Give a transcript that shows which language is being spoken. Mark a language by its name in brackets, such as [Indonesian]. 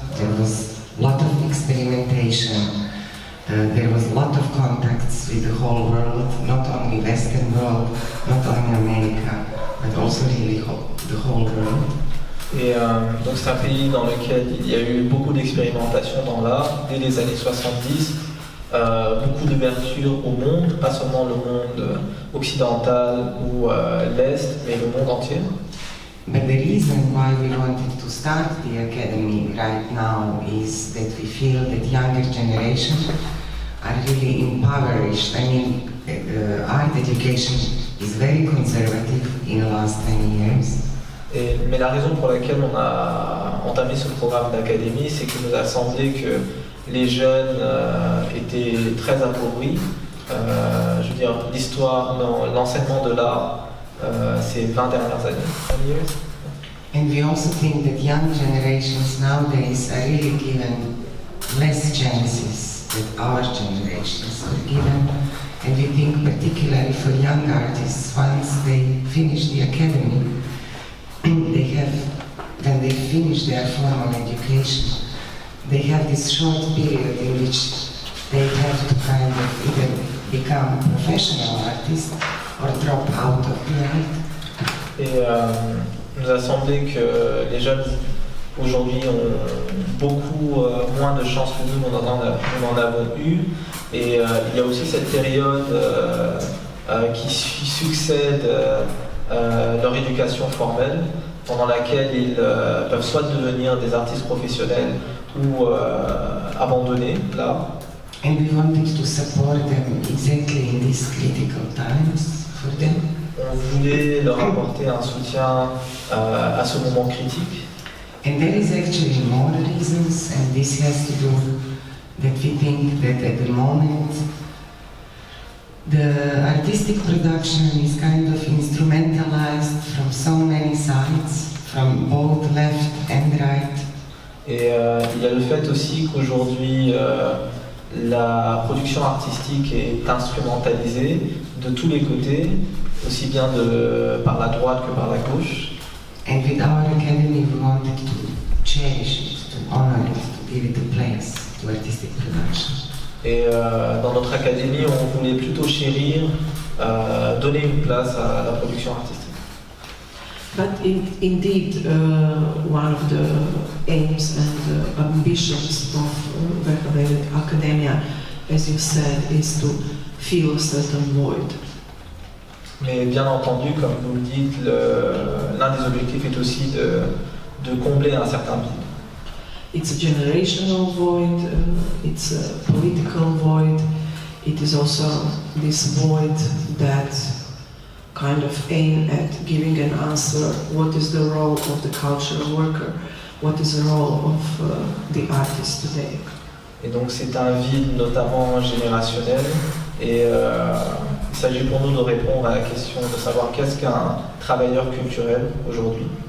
[English] There was a lot of experimentation. There was a lot of contacts with the whole world, not only Western world, not only America, but also really the whole world. [French] Et donc c'est un pays dans lequel il y a eu beaucoup d'expérimentation dans l'art dès les années 70, beaucoup d'ouverture au monde, pas seulement le monde occidental ou l'Est, mais le monde entier. [English] But the reason why we wanted to start the Academy right now is that we feel that younger generations are really impoverished. I mean, art education is very conservative in the last 10 years. [French] Mais la raison pour laquelle on a entamé ce programme d'académie, c'est qu'il nous a semblé que les jeunes étaient très appauvris. Je veux dire, l'histoire, l'enseignement de l'art, ces 20 dernières années. [English] And we also think that young generations nowadays are really given less chances than our generations were given. And we think particularly for young artists, once they finish the academy, when they finish their formal education, they have this short period in which they have to kind of either become professional artists or drop out of the art. [French] Et nous a semblé que les jeunes aujourd'hui ont beaucoup moins de chances que nous en avons eu. Et il y a aussi cette période qui succède leur éducation formelle, pendant laquelle ils peuvent soit devenir des artistes professionnels ou abandonner l'art. [English] And we wanted to support them exactly in these critical times for them. [French] On voulait leur apporter un soutien à ce moment critique. [English] And there is actually more reasons, and this has to do that we think that at the moment the artistic production is kind of instrumentalized from so many sides, from both left and right. [French] Et il y a le fait aussi qu'aujourd'hui la production artistique est instrumentalisée de tous les côtés, aussi bien par la droite que par la gauche. [English] And with our academy we wanted to cherish it, to honor it, to give it a place to artistic production. [French] Et dans notre académie, on voulait plutôt chérir, donner une place à la production artistique. [English] But indeed, one of the aims and ambitions of Verkhovna Academia, as you said, is to fill a certain void. [French] Mais bien entendu, comme vous le dites, l'un des objectifs est aussi de combler un certain vide. [English] It's a generational void, it's a political void, it is also this void that kind of aim at giving an answer, what is the role of the cultural worker, what is the role of the artist today. [French] Et donc c'est un vide notamment générationnel, et il s'agit pour nous de répondre à la question de savoir qu'est-ce qu'un travailleur culturel aujourd'hui.